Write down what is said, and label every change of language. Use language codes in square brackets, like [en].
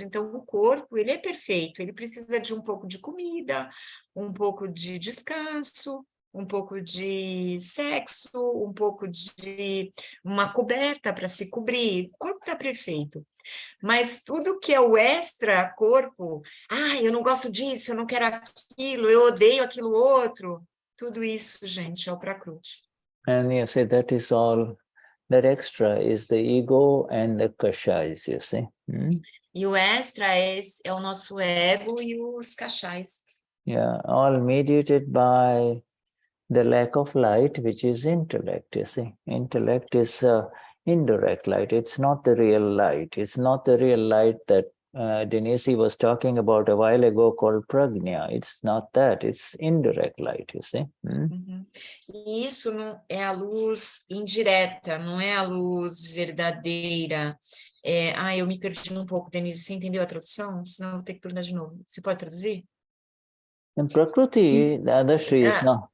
[pt] Então, o corpo, ele é perfeito. Ele precisa de um pouco de comida, um pouco de descanso, um pouco de sexo, um pouco de uma coberta para se cobrir. O corpo está perfeito. Mas tudo que é o extra corpo, eu não gosto disso, eu não quero aquilo, eu odeio aquilo outro. Tudo isso, gente, é o Prakruti. [en] And you say that is all, that extra is the ego and the kashais, you see. E o extra é o nosso ego e os kashais. Yeah, all mediated by the lack of light, which is intellect, you see. Intellect is indirect light. It's not the real light. It's not the real light that Denise was talking about a while ago called prajna. It's not that. It's indirect light, you see. [pt] E isso não é a luz indireta, não é a luz verdadeira. Eu me perdi um pouco, Denise. Você entendeu a tradução? Senão eu vou ter que perguntar de novo. Você pode traduzir? [en] And Prakriti, Dadashri is not.